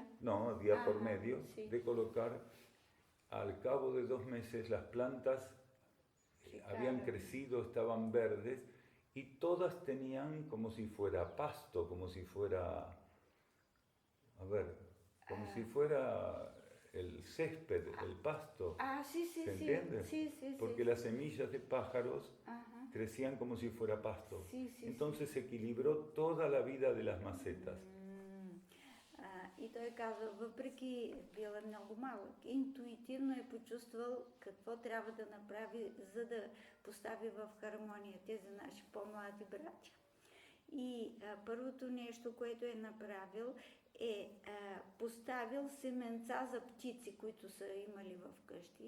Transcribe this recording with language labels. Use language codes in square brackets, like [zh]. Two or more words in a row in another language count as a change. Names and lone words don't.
[es] No, día por medio, de colocar. Al cabo de 2 meses las plantas habían crecido, estaban verdes y todas tenían como si fuera pasto, como si fuera, como si fuera el césped, el pasto. ¿Se entiende? Sí. Porque las semillas de pájaros crecían como si fuera pasto. Entonces se equilibró toda la vida de las macetas. [bg] И той казва, въпреки бил е много малък, интуитивно е почувствал какво трябва да направи, за да постави в хармония тези наши по-млади братя. И първото нещо, което е направил, е поставил семенца за птици, които са имали в къщи.